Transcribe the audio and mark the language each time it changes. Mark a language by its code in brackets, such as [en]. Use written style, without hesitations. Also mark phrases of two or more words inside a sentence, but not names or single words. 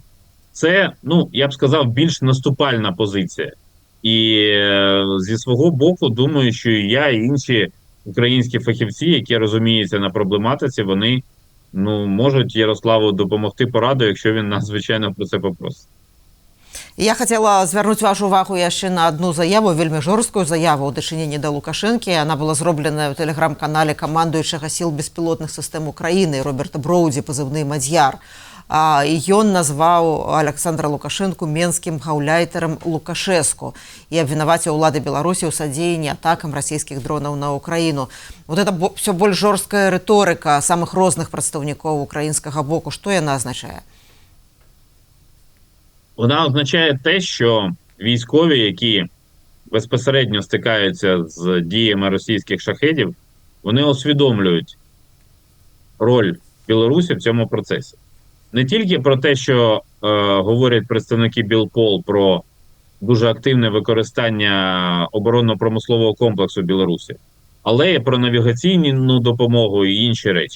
[uk] Це, я б сказав, більш наступальна позиція. І зі свого боку, думаю, що і я, і інші українські фахівці, які розуміються на проблематиці, вони можуть Ярославу допомогти порадою, якщо він нас, звичайно, про це попросить. [be] Я хацела звярнуць вашу увагу яшчэ на одну заяву, вельмі жорсткую заяву ў дачыненні да Лукашэнкі. Яна была зробленая ў тэлеграм-канале камандуючага сіл беспілотных сістэм Украіны Роберта Броўдзі, пазыўны Мадзяр. І ён назваў Александра Лукашэнку менскім гаўляйтарам Лукашэску і абвінаваціў улады Беларусі ў садзеянні атакам расійскіх дронаў на Украіну. [ru] Вот это все [be] больш жорсткая рыторыка самых розных прадстаўнікоў украінскага боку. Што яна азначае? [uk] Вона означає те, що військові, які безпосередньо стикаються з діями російських шахедів, вони усвідомлюють роль Білорусі в цьому процесі. Не тільки про те, що говорять представники Білпол про дуже активне використання оборонно-промислового комплексу Білорусі, але й про навігаційну допомогу і інші речі.